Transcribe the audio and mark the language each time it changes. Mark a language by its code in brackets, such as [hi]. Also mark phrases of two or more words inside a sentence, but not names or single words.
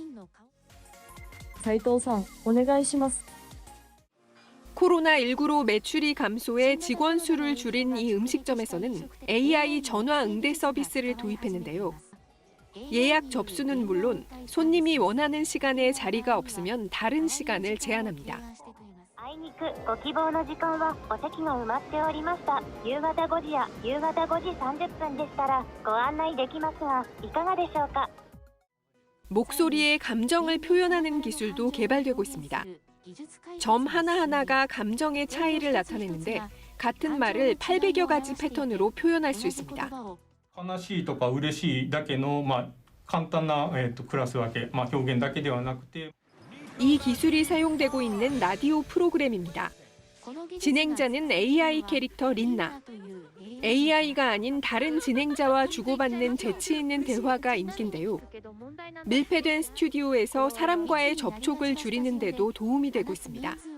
[ko] 코로나19로 매출이 감소해 직원 수를 줄인 이 음식점에서는 AI 전화 응대 서비스를 도입했는데요. 예약 접수는 물론 손님이 원하는 시간에 자리가 없으면 다른 시간을 제한합니다. [ja] あいにくご希望の時間はお席が埋まっておりました。夕方5時や夕方5時30分でしたらご案内できますがいかがでしょうか。 [ko] 목소리에 감정을 표현하는 기술도 개발되고 있습니다. 점 하나하나가 감정의 차이를 나타내는데 같은 말을 800여 가지 패턴으로 표현할 수 있습니다. [ja] 悲しいとか嬉しいだけの簡単なクラス分け表現だけではなくて [ko] 이 기술이 사용되고 있는 라디오 프로그램입니다. 진행자는 AI 캐릭터 린나. AI가 아닌 다른 진행자와 주고받는 재치 있는 대화가 인기인데요. 밀폐된 스튜디오에서 사람과의 접촉을 줄이는 데도 도움이 되고 있습니다.